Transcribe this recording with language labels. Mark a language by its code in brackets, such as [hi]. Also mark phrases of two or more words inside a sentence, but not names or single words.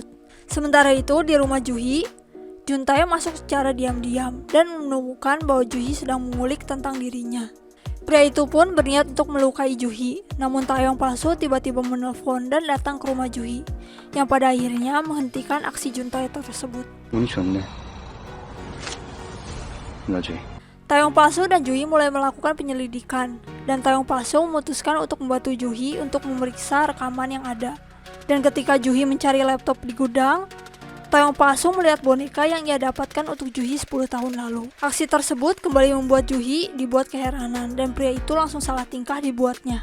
[id] Sementara itu di rumah Juhi, Juntae masuk secara diam-diam dan menemukan bahwa Juhi sedang mengulik tentang dirinya. Pria itu pun berniat untuk melukai Juhi, namun Taeyong Pasu tiba-tiba menelpon dan datang ke rumah Juhi, yang pada akhirnya menghentikan aksi Juntae tersebut. [ko] 운이 좋네. 나지. [id] Taeyong Pasu dan Juhi mulai melakukan penyelidikan, dan Taeyong Pasu memutuskan untuk membantu Juhi untuk memeriksa rekaman yang ada. Dan ketika Juhi mencari laptop di gudang, Taeyong Pasu melihat boneka yang ia dapatkan untuk Juhi 10 tahun lalu. Aksi tersebut kembali membuat Juhi dibuat keheranan dan pria itu langsung salah tingkah dibuatnya.